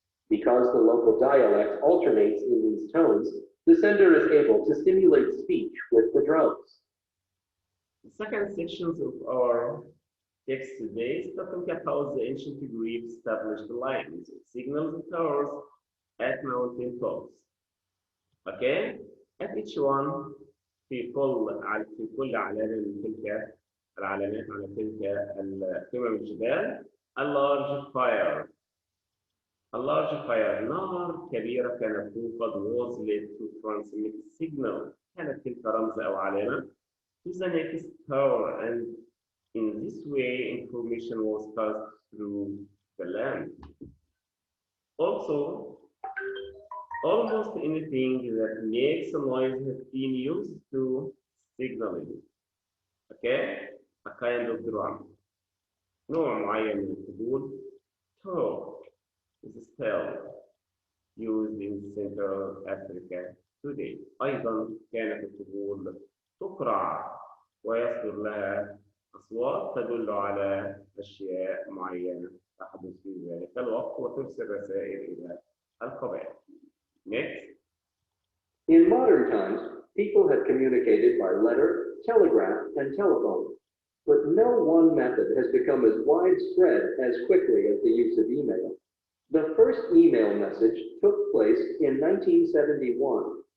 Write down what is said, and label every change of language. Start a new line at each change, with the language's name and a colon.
English: Because the local dialect alternates in these tones, the sender is able to stimulate speech with the drums. The second sections of our text today is talking about the ancient Greeks established lines of signals and towers at mountain tops. Okay? At each one
Arabic: في كل علامة من تلك العلامات على تلك قمم الجبال
English: a large fire. A large fire
Arabic: نار كبيرة كانت توقد
English: was lit to transmit signal.
Arabic: كانت تلك رمز أو علامة
English: to the next tower, and in this way information was passed through the land. Also, almost anything that makes a noise has been used to signaling. Okay? A kind of drum.
Arabic: نوع معين من الطبول.
English: Talk is still used in Central Africa today.
Arabic: أيضا كانت الطبول تقرع ويصدر لها أصوات تدل على أشياء معينة تحدث في ذلك الوقت وترسل رسائل إلى القبائل.
English: Next. In modern times, people have communicated by letter, telegraph, and telephone, but no one method has become as widespread as quickly as the use of email. The first email message took place in 1971.